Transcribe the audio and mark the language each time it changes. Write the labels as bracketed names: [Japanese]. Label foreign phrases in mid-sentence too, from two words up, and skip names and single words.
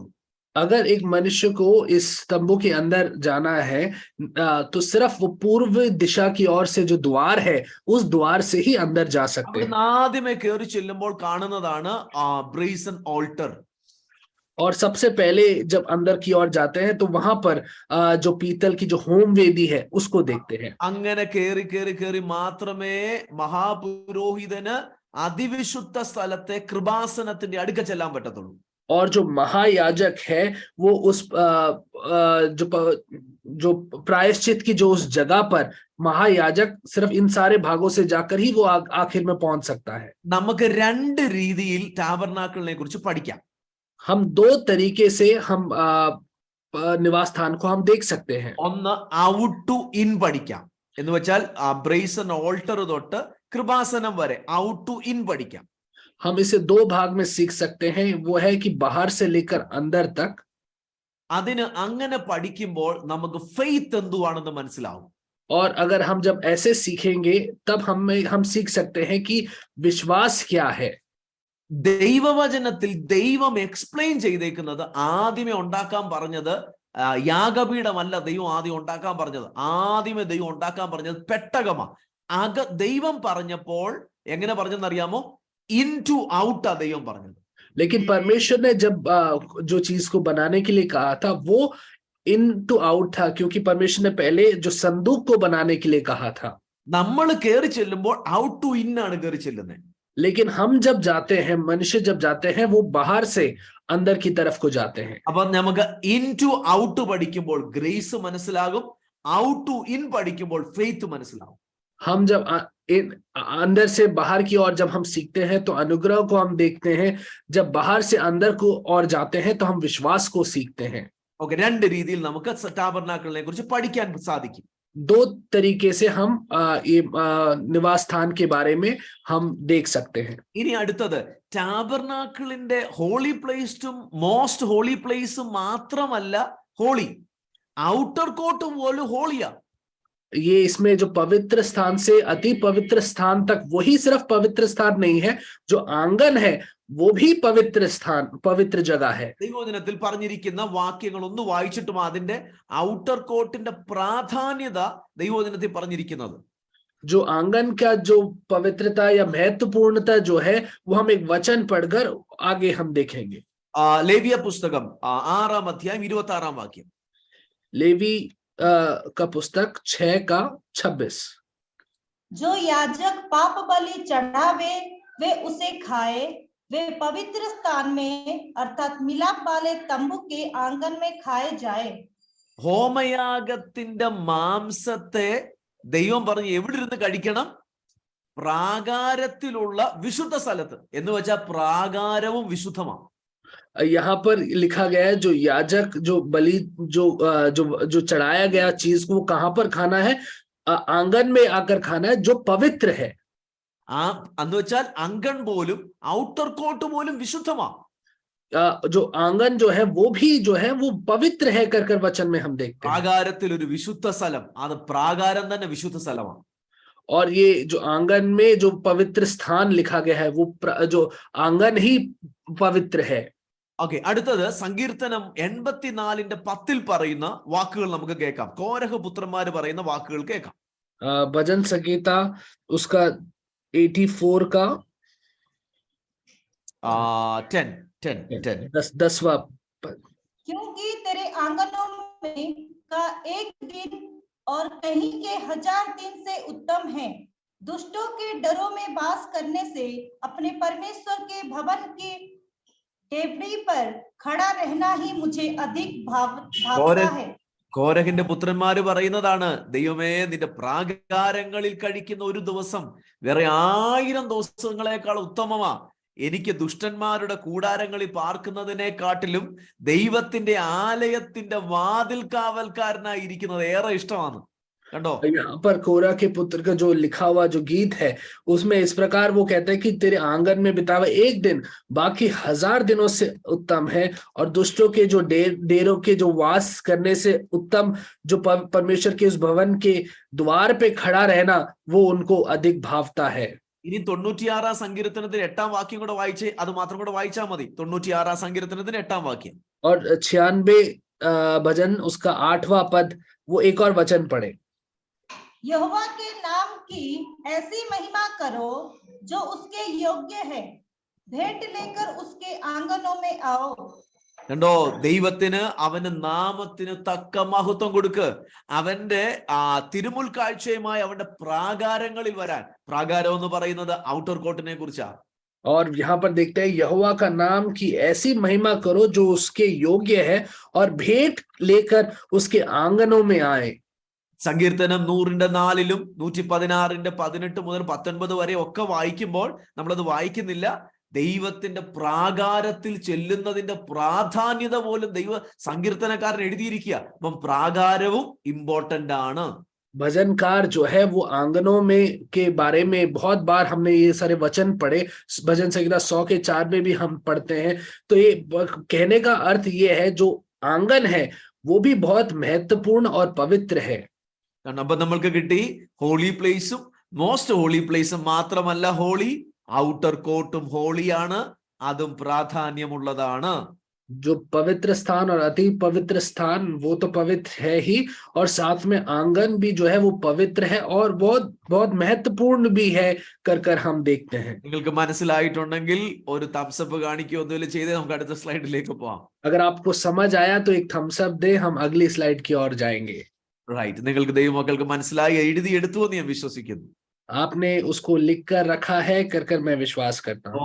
[Hindi] अगर एक मनुष्य को इस तंबू के अंदर जाना है तो सिर्फ वो पूर्व दिशा की ओर से जो द्वार है उस द्वार से ही अंदर जा सकते हैं। [Malayalam] ആദ്യമേ കയറി ചെല്ലുമ്പോൾ കാണുന്നതാണ് [English] brazen altar. [Hindi] और सबसे पहले जब अंदर की ओर जाते हैं तो वहां पर जो पीतल की जो होम वेदी है उसको देखते हैं। [Malayalam] അങ്ങനെ കയറി കയറി കയറി മാത്രമേ മഹാപുരോഹിതന് അതിവിശുദ്ധ സ്ഥലത്തെ കൃപാസനത്തിന്റെ അടുക്ക ചെല്ലാൻ പറ്റത്തുള്ളൂ. [Hindi] और जो महायाजक है वो उस जो प्रायश्चित की जो उस जगह पर महायाजक सिर्फ इन सारे भागों से जाकर ही वो आखिर में पहुंच सकता है। [Malayalam] നമുക്ക് രണ്ട് രീതിയിൽ ടാബർനാക്കിളിനെ കുറിച്ച് പഠിക്കാം. [Hindi] हम 2 तरीके से हम निवास स्थान को हम देख सकते हैं। [Malayalam] ഒന്ന് [English] out to in [Malayalam] പഠിക്കാം, എന്ന് വെച്ചാൽ [English] brazen altar [Malayalam] തൊട്ട് കൃപാസനം വരെ [English] out to in [Malayalam] പഠിക്കാം. [Hindi] हम इसे 2 भाग में सीख सकते हैं, वो है कि बाहर से लेकर अंदर तक। [Malayalam] അതിന് അങ്ങനെ പഠിക്കുമ്പോൾ നമുക്ക് ഫെയ്ത്ത് എന്തുവാണെന്ന് മനസ്സിലാവും. [Hindi] और अगर हम जब ऐसे सीखेंगे तब हम सीख सकते हैं कि विश्वास क्या है। [Malayalam] ദൈവവചനത്തിൽ ദൈവം എക്സ്പ്ലെയിൻ ചെയ്തേക്കുന്നത്, ആദ്യമേ ഉണ്ടാക്കാൻ പറഞ്ഞത് യാഗപീഠമല്ല ദൈവം ആദ്യം ഉണ്ടാക്കാൻ പറഞ്ഞത്. ആദ്യമേ ദൈവം ഉണ്ടാക്കാൻ പറഞ്ഞത് പെട്ടകമാണ്. ദൈവം പറഞ്ഞപ്പോൾ എങ്ങനെ പറഞ്ഞെന്നറിയാമോ? [English] in to out [Malayalam] ദൈവം പറഞ്ഞത്. [Hindi] लेकिन परमेश्वर ने जब जो चीज को बनाने के लिए कहा था वो [English] in to out [Hindi] था, क्योंकि परमेश्वर ने पहले जो संदूक को बनाने के लिए कहा था। [Malayalam] നമ്മൾ കയറി ചെല്ലുമ്പോൾ [English] out to in [Malayalam] ആണ് കയറി ചെല്ലുന്നത്. [Hindi] लेकिन हम जब जाते हैं, मनुष्य जब जाते हैं, वो बाहर से अंदर की तरफ को जाते हैं। [Malayalam] അപ്പൊ നമുക്ക് [English] in to out [Malayalam] പഠിക്കുമ്പോൾ ഗ്രേസ് മനസ്സിലാകും, [English] out to in [Malayalam] പഠിക്കുമ്പോൾ ഫെയ്ത്ത് മനസ്സിലാകും. [Hindi] हम जब अंदर से बाहर की ओर जब हम सीखते हैं तो अनुग्रह को हम देखते हैं, जब बाहर से अंदर को और जाते हैं तो हम विश्वास को सीखते हैं। [Malayalam] ഓക്കെ, രണ്ട് രീതിയിൽ നമുക്ക് ടാബർനാക്കിളിനെ കുറിച്ച് പഠിക്കാൻ സാധിക്കും. [Hindi] 2 तरीके से हम ये निवास स्थान के बारे में हम देख सकते हैं। [Malayalam] ഇനി അടുത്തത്, ടാബർനാക്കിളിന്റെ [English] holy place most holy place [Malayalam] മാത്രമല്ല ഹോളി, [English] outer court [Malayalam] പോലും ഹോളിയാ. [Hindi] ये इसमें जो पवित्र स्थान से अति पवित्र स्थान तक वही सिर्फ पवित्र स्थान नहीं है, जो आंगन है वो भी पवित्र स्थान, पवित्र जगह है। [Malayalam] ദൈവവചനത്തിൽ പറഞ്ഞിരിക്കുന്ന വാക്യങ്ങൾ ഒന്ന് വായിച്ചിട്ടും അതിന്റെ [English] outer court [Malayalam] പ്രാധാന്യത ദൈവവചനത്തിൽ പറഞ്ഞിരിക്കുന്നത്. [Hindi] जो आंगन का जो पवित्रता या महत्वपूर्णता जो है वो हम एक वचन पढ़कर आगे हम देखेंगे। [Malayalam] ലേവ്യ പുസ്തകം 6-ാം അധ്യായം 26-ാം വാക്യം. [Hindi] लेवी का पुस्तक 6:26। जो याजक पाप बलि चढ़ावे वे उसे खाए वे पवित्र स्थान में अर्थात मिलाप वाले तंबू के आंगन में खाए जाए. [Malayalam] ഹോമയാഗത്തിന്റെ മാംസത്തെ ദൈവം പറഞ്ഞു എവിടെ ഇരുന്ന് കഴിക്കണം? പ്രാകാരത്തിലുള്ള വിശുദ്ധ സ്ഥലത്ത്. എന്ന് വെച്ചാൽ പ്രാകാരവും വിശുദ്ധമാണ്. [Hindi] यहाँ पर लिखा गया है जो याजक जो बलि जो चढ़ाया गया चीज को कहां पर खाना है? आंगन में आकर खाना है जो पवित्र है. [Malayalam] എന്ന് വെച്ചാൽ അങ്കൺ പോലും [English] outer court [Malayalam] പോലും വിശുദ്ധമാണ്. [Hindi] जो आंगन जो है वो भी जो है वो पवित्र है कर वचन में हम देखते हैं. [Malayalam] പ്രാകാരത്തിൽ ഒരു വിശുദ്ധ സ്ഥലം, അത് പ്രാകാരം തന്നെ വിശുദ്ധ സ്ഥലമാണ്. [Hindi] और ये जो आंगन में जो पवित्र स्थान लिखा गया है वो जो आंगन ही पवित्र है. [Malayalam] ഓക്കെ, അടുത്തത് സങ്കീർത്തനം 84:10 പറയുന്ന വാക്കുകൾ നമുക്ക് കേൾക്കാം. കോരഹ പുത്രന്മാര് പറയുന്ന വാക്കുകൾ കേൾക്കാം. [Hindi] भजन संगीता उसका 84 का 10वां पद. क्योंकि तेरे आंगनों में का एक दिन और कहीं के 1000 दिन से उत्तम है. दुष्टों के डरों में वास करने से अपने परमेश्वर के भवन की टेबड़ी पर खड़ा रहना ही मुझे अधिक भावता है. [Malayalam] കോരഹിന്റെ പുത്രന്മാര് പറയുന്നതാണ്, ദൈവമേ നിന്റെ പ്രാകാരങ്ങളിൽ കഴിക്കുന്ന ഒരു ദിവസം വേറെ 1000 ദിവസങ്ങളെക്കാൾ ഉത്തമമാ. എനിക്ക് ദുഷ്ടന്മാരുടെ കൂടാരങ്ങളിൽ പാർക്കുന്നതിനെക്കാട്ടിലും ദൈവത്തിന്റെ ആലയത്തിന്റെ വാതിൽ കാവൽക്കാരനായി ഇരിക്കുന്നത് ഏറെ ഇഷ്ടമാണ്. [Hindi] कहो यहाँ पर कोरा के पुत्र का जो लिखा हुआ जो गीत है उसमें इस प्रकार वो कहता है कि तेरे आंगन में बितावा एक दिन बाकी 1000 दिनों से उत्तम है, और दुष्टों के जो डेरों के जो वास करने से उत्तम जो परमेश्वर के उस भवन के द्वार पे खड़ा रहना वो उनको अधिक भावता है. [Malayalam] ഇനി 96 സങ്കീർത്തനത്തിൽ 8 വാക്യം കൂടെ വായിച്ചേ, അത് മാത്രം കൂടെ വായിച്ചാൽ മതി. 96 സങ്കീർത്തനത്തിന് 8 വാക്യം. [Hindi] और 96 भजन उसका 8वां पद वो एक और वचन पढ़े. यहोवा के नाम की ऐसी महिमा करो जो उसके योग्य है. भेंट लेकर उसके आंगनों में आओ. [Malayalam] കണ്ടോ, ദൈവത്തിന് അവന്റെ നാമത്തിന് തക്ക മഹത്വം കൊടുക്ക്. അവന്റെ തിരുമുൽ കാഴ്ചയുമായി അവന്റെ പ്രാകാരങ്ങളിൽ വരാൻ. പ്രാകാരം എന്ന് പറയുന്നത് [English] outer court [Malayalam] കുറിച്ചാ. [Hindi] और यहाँ पर देखते हैं यहोवा का नाम की ऐसी महिमा करो जो उसके योग्य है और भेंट लेकर उसके आंगनों में आए. [Malayalam] സങ്കീർത്തനം 100:4 116:18 മുതൽ 19 വരെ ഒക്കെ വായിക്കുമ്പോൾ നമ്മളത് വായിക്കുന്നില്ല. ദൈവത്തിന്റെ പ്രാകാരത്തിൽ ചെല്ലുന്നതിന്റെ പ്രാധാന്യത പോലും ദൈവ സങ്കീർത്തനക്കാരൻ എഴുതിയിരിക്കുക. അപ്പം പ്രാകാരവും ഇമ്പോർട്ടന്റ് ആണ്. [Hindi] भजनकार जो है वो आंगनों में के बारे में बहुत बार हमने ये सारे वचन पढ़े. भजन संहिता 100 के 4 में भी हम पढ़ते हैं. तो ये कहने का अर्थ ये है जो आंगन है वो भी बहुत महत्वपूर्ण और पवित्र है. [Malayalam] അപ്പൊ നമ്മൾക്ക് കിട്ടി [English] holy place most holy place [Malayalam] മാത്രമല്ല ഹോളി, [English] outer court [Malayalam] ഹോളിയാണ്, അതും പ്രാധാന്യമുള്ളതാണ്. [Hindi] जो पवित्र स्थान और अति पवित्र स्थान वो तो पवित्र है ही, और साथ में आंगन भी जो है वो पवित्र है और बहुत बहुत महत्वपूर्ण भी है कर हम देखते हैं. [Malayalam] നിങ്ങൾക്ക് മനസ്സിലായിട്ടുണ്ടെങ്കിൽ ഒരു [English] thumbs up [Malayalam] കാണിക്കുകയോ എന്തെങ്കിലും ചെയ്ത് നമുക്ക് അടുത്ത സ്ലൈഡിലേക്ക് പോവാം. [Hindi] अगर आपको समझ आया तो एक [English] thumbs up [Hindi] दे, हम अगली स्लाइड की ओर जाएंगे. [Malayalam] റൈറ്റ്, നിങ്ങൾക്ക് ദൈവമക്കൾക്ക് മനസ്സിലായി എഴുതി എടുത്തു എന്ന് ഞാൻ വിശ്വസിക്കുന്നു. [Hindi] आपने उसको लिख कर रखा है कर मैं विश्वास करता हूँ.